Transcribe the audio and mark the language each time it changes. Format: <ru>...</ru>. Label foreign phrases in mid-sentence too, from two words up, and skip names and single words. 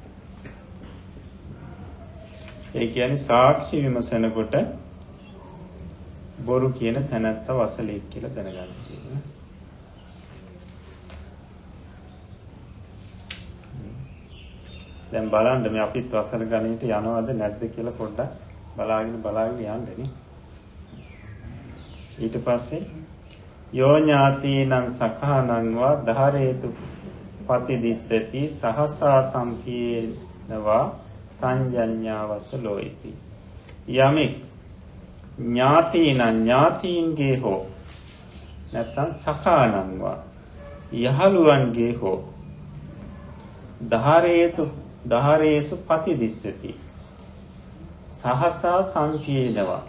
<si>ඒ කියන්නේ සාක්ෂි විමසනකොට බොරු කියන තැනත්ත වසලේ කියලා දැනගන්න කියනවා. දැන් බලන්න මේ අපිත් වසල ගණිතයට යනවද නැද්ද කියලා පොඩ්ඩක් බලාගෙන යන්නනේ. ඊට පස්සේ</si> <pi>යෝ ඥාතිනං සඛානං වා ධාරේතු පතිදිස්සති සහසා සම්පීනවා සංජඤ්ඤා වසලෝ ඉති.</pi> <si>යමෙක් ඥාතීන්ගේ හෝ නැත්නම්</si> <pi>සඛානං වා</pi> <si>යහළුවන්ගේ හෝ</si> <pi>ධාරේසු පතිදිස්සති සහසා සම්පීනවා.</pi>